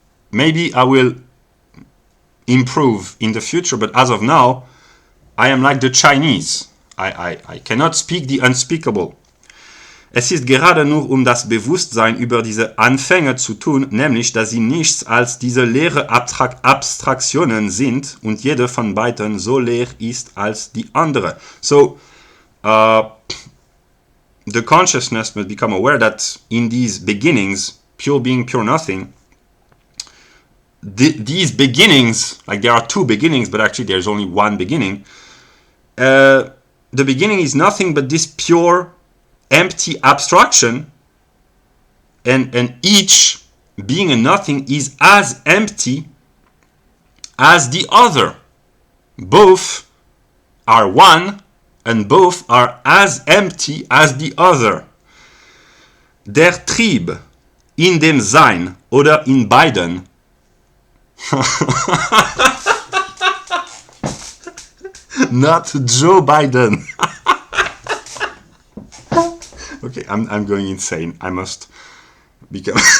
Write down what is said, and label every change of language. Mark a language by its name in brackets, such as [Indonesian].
[English] Maybe I will improve in the future, but as of now, I am like the Chinese. I cannot speak the unspeakable. [German] Es ist gerade nur das Bewusstsein über diese Anfänge zu tun, nämlich, dass sie nichts als diese leere Abstraktionen sind und jede von beiden so leer ist als die andere. [English] So, the consciousness must become aware that in these beginnings, pure being, pure nothing, these beginnings, like there are two beginnings, but actually there's only one beginning. The beginning is nothing but this pure, empty abstraction, and each being a nothing is as empty as the other. Both are one, and both are as empty as the other. [German] Der Trieb in dem Sein oder in beiden [English] not Joe Biden. Okay, I'm going insane. I must become